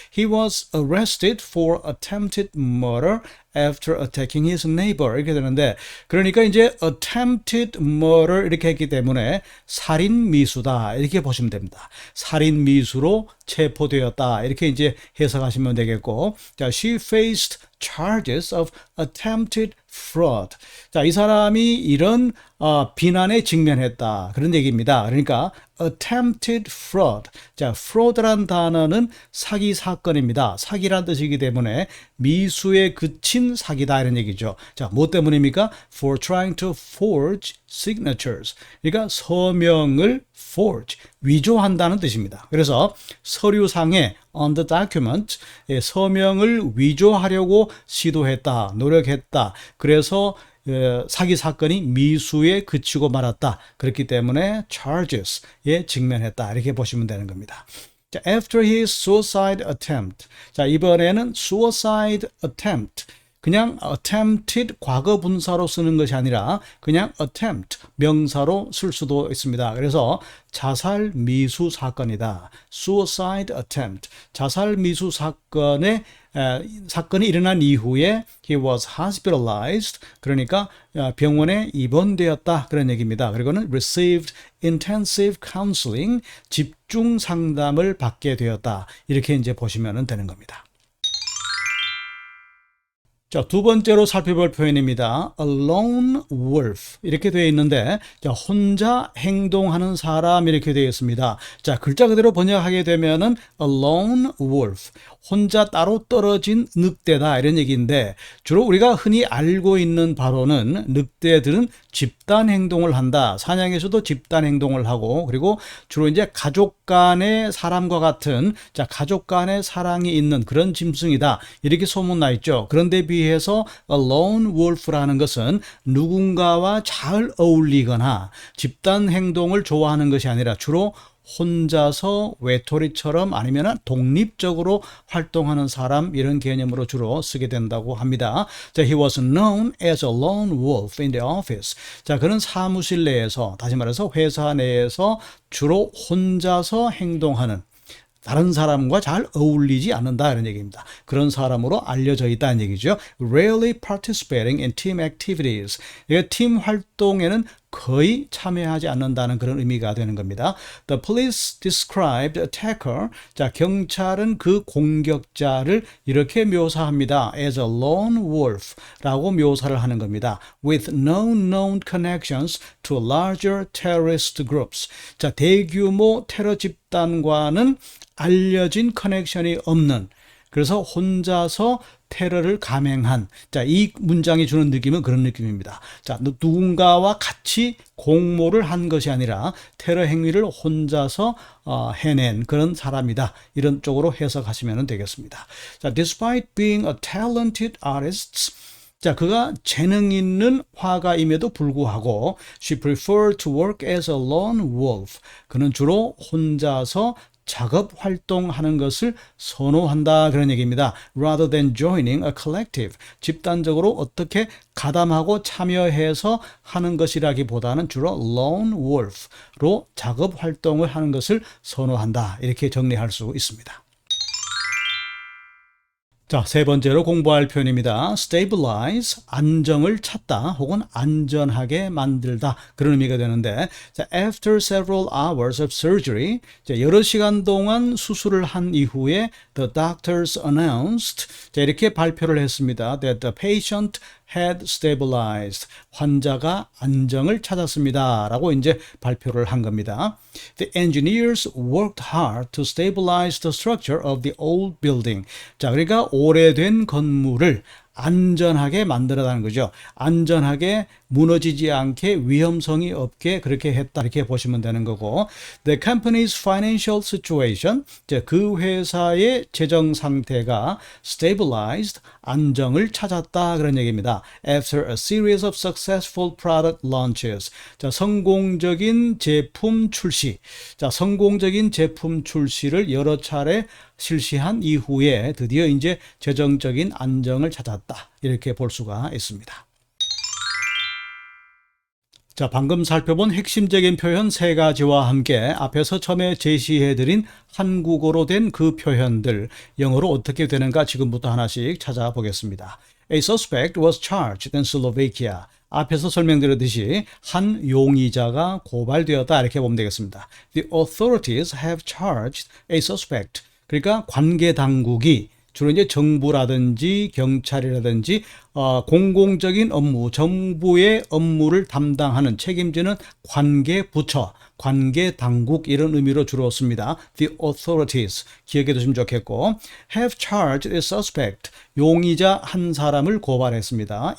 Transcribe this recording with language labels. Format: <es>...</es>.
<en>He was arrested for attempted murder after attacking his neighbor,</en> <ko>이렇게 되는데, 그러니까 이제</ko> <en>attempted murder</en> <ko>이렇게 했기 때문에 살인 미수다, 이렇게 보시면 됩니다. 살인 미수로 체포되었다, 이렇게 이제 해석하시면 되겠고, 자,</ko> <en>she faced charges of attempted fraud.</en> <ko>자, 이 사람이 이런 비난에 직면했다, 그런 얘기입니다.</ko> <en>그러니까 attempted fraud.</en> <ko>자, fraud란 단어는 사기 사건입니다. 사기란 뜻이기 때문에 미수에 그친 사기다, 이런 얘기죠. 자, 뭐 때문입니까?</ko> <en>For trying to forge signatures.</en> <ko>그러니까 서명을 forge, 위조한다는 뜻입니다. 그래서 서류상에</ko> <en>on the document,</en> <ko>서명을 위조하려고 시도했다, 노력했다. 그래서 사기 사건이 미수에 그치고 말았다. 그렇기 때문에 charges에 직면했다, 이렇게 보시면 되는 겁니다.</ko> <en>자, after his suicide attempt.</en> <ko>자, 이번에는</ko> <en>suicide attempt.</en> <ko>그냥 attempted 과거 분사로 쓰는 것이 아니라 그냥 attempt 명사로 쓸 수도 있습니다. 그래서 자살 미수 사건이다.</ko> <en>suicide attempt.</en> <ko>자살 미수 사건이 일어난 이후에</ko> <en>he was hospitalized.</en> <ko>그러니까 병원에 입원되었다, 그런 얘기입니다.</ko> <en>그리고는 received intensive counseling.</en> <ko>집중 상담을 받게 되었다. 이렇게 이제 보시면 되는 겁니다. 자, 두 번째로 살펴볼 표현입니다.</ko> <en>A lone wolf.</en> <ko>이렇게 되어 있는데, 자, 혼자 행동하는 사람, 이렇게 되어 있습니다. 자, 글자 그대로 번역하게 되면은</ko> <en>a lone wolf.</en> <ko>혼자 따로 떨어진 늑대다, 이런 얘기인데, 주로 우리가 흔히 알고 있는 바로는 늑대들은 집단 행동을 한다. 사냥에서도 집단 행동을 하고, 그리고 주로 이제 가족 간의 사람과 같은, 자, 가족 간의 사랑이 있는 그런 짐승이다, 이렇게 소문나 있죠. 그런데 비해서</ko> <en>a lone wolf</en> <ko>라는 것은 누군가와 잘 어울리거나 집단 행동을 좋아하는 것이 아니라 주로 혼자서 외톨이처럼 아니면 독립적으로 활동하는 사람, 이런 개념으로 주로 쓰게 된다고 합니다.</ko> <en>자, he was known as a lone wolf in the office.</en> <ko>자, 그는 사무실 내에서, 다시 말해서 회사 내에서 주로 혼자서 행동하는, 다른 사람과 잘 어울리지 않는다 이런 얘기입니다. 그런 사람으로 알려져 있다는 얘기죠.</ko> <en>Rarely participating in team activities.</en> <ko>이게 팀 활동에는 거의 참여하지 않는다는 그런 의미가 되는 겁니다.</ko> <en>The police described attacker.</en> <ko>자, 경찰은 그 공격자를 이렇게 묘사합니다.</ko> <en>As a lone wolf</en> <ko>라고 묘사를 하는 겁니다.</ko> <en>With no known connections to larger terrorist groups.</en> <ko>자, 대규모 테러 집단과는 알려진 커넥션이 없는, 그래서 혼자서 테러를 감행한, 자, 이 문장이 주는 느낌은 그런 느낌입니다. 자, 누군가와 같이 공모를 한 것이 아니라 테러 행위를 혼자서 해낸 그런 사람이다. 이런 쪽으로 해석하시면 되겠습니다.</ko> <en>자, despite being a talented artist, 자,</en> <ko>그가 재능 있는 화가임에도 불구하고</ko> <en>she preferred to work as a lone wolf.</en> <ko>그는 주로 혼자서 작업 활동하는 것을 선호한다 그런 얘기입니다.</ko> <en>Rather than joining a collective.</en> <ko>집단적으로 어떻게 가담하고 참여해서 하는 것이라기보다는 주로 lone wolf로 작업 활동을 하는 것을 선호한다. 이렇게 정리할 수 있습니다. 자, 세 번째로 공부할 표현입니다. stabilize, 안정을 찾다 혹은 안전하게 만들다 그런 의미가 되는데, 자,</ko> <en>after several hours of surgery,</en> <ko>자, 여러 시간 동안 수술을 한 이후에</ko> <en>the doctors announced,</en> <ko>자, 이렇게 발표를 했습니다.</ko> <en>that the patient had stabilized.</en> <ko>환자가 안정을 찾았습니다. 라고 이제 발표를 한 겁니다.</ko> <en>The engineers worked hard to stabilize the structure of the old building.</en> <ko>자, 그러니까 오래된 건물을 안전하게 만들어가는 거죠. 안전하게 무너지지 않게 위험성이 없게 그렇게 했다 이렇게 보시면 되는 거고,</ko> <en>The company's financial situation,</en> <ko>그 회사의 재정 상태가 stabilized, 안정을 찾았다 그런 얘기입니다.</ko> <en>After a series of successful product launches,</en> <ko>자, 성공적인 제품 출시, 자, 성공적인 제품 출시를 여러 차례 실시한 이후에 드디어 이제 재정적인 안정을 찾았다 이렇게 볼 수가 있습니다. 자, 방금 살펴본 핵심적인 표현 세 가지와 함께 앞에서 처음에 제시해드린 한국어로 된 그 표현들 영어로 어떻게 되는가 지금부터 하나씩 찾아보겠습니다.</ko> <en>A suspect was charged in Slovakia.</en> <ko>앞에서 설명드렸듯이 한 용의자가 고발되었다 이렇게 보면 되겠습니다.</ko> <en>The authorities have charged a suspect.</en> <ko>그러니까 관계 당국이 주로 이제 정부라든지 경찰이라든지 공공적인 업무, 정부의 업무를 담당하는 책임지는 관계 부처, 관계 당국 이런 의미로 주로 씁니다.</ko> <en>The authorities</en> <ko>기억해 두시면 좋겠고,</ko> <en>have charged a suspect</en> <ko>용의자 한 사람을 고발했습니다.</ko>